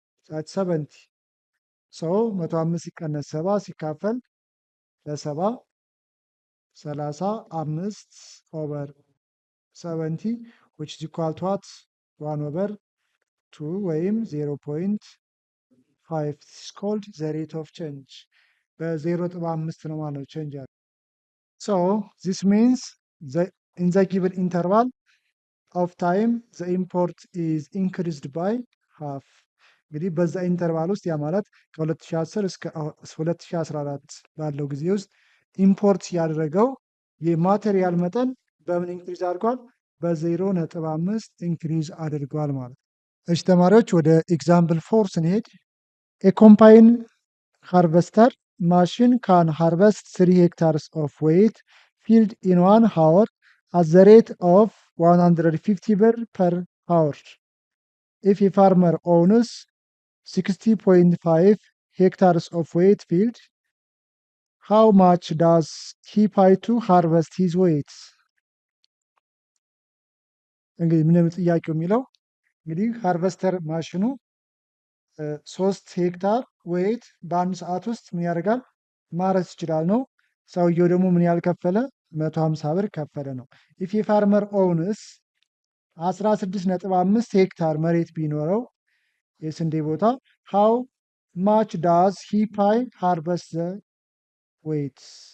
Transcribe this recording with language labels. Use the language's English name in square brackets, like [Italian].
[Amharic] 70 ሰው 105 ሲቀነስ 7 ሲካፈል ለ7 35 ኦቨር 70 [English] which is equal to what 1 over 2 [Amharic] ወይም 0.5 [English] is called the rate of change [Amharic] በ0.5 ነው ማለት ነው [English] change [Amharic] ያለው። [English] So this means in the given interval of time the import is increased by half. [Amharic] እንግዲህ በዛ ኢንተርቫል ውስጥ ያ ማለት ከ2010 እስከ 2014 ባለው ጊዜ ውስጥ ኢምፖርት ያደረገው የማቴሪያል መጠን በምን ኢንክሪዝ አድርጓል? በ0.5 ኢንክሪዝ አድርጓል ማለት ነው። እሺ ተማሪዎች ወደ ኤግዛምፕል 4 ስንሄድ [English] a combine harvester machine can harvest 3 hectares of wheat field in 1 hour at the rate of 150 ብር per hour. If a farmer owns 60.5 hectares of wheat field, how much does he pay to harvest his wheat? [Amharic] እንግዲህ ምንም ጥያቄው የሚለው እንግዲህ ሃርቨስተር ማሽኑ 3 ሄክታር ወይት በአንድ ሰዓት ውስጥ ምን ያደርጋል ማረስ ይችላል ነው። ሰውየው ደግሞ ምን ያህል ከፈለ? 150 ብር ከፈለ ነው። [English] ኢፍ የፋርመር ኦውንስ [Amharic] 16.5 ሄክታር መሬት ቢኖረው የስንዴ ቦታ [English] ሃው ማች ዳዝ ሂ ፓይ ሃርቨስት ዘ ዌይትስ።